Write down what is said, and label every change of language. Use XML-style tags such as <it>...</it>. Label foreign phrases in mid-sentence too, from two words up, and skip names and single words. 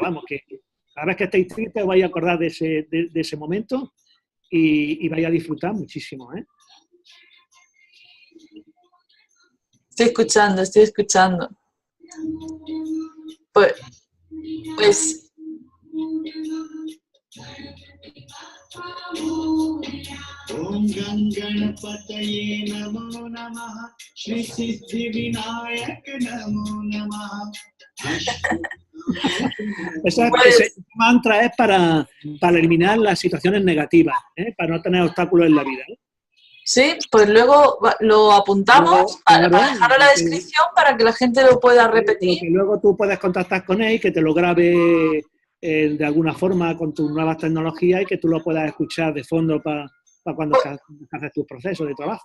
<es>Vamos, que cada vez que estéis tristes os vais a acordar de ese momento y vais a disfrutar muchísimo, ¿eh? Estoy escuchando. Pues</es> <sa>Om Ganganapataye Namo Namaha Shri Siddhi Vinayak Namo Namaha.</sa> <es>Ese mantra es para eliminar las situaciones negativas, para no tener obstáculos en la vida. Sí, pues luego lo apuntamos para dejarlo en la descripción para que la gente lo pueda repetir. Que luego tú puedes contactar con él, que te lo grabe de alguna forma con tus nuevas tecnologías y que tú lo puedas escuchar de fondo para cuando haces tus procesos de trabajo.</es>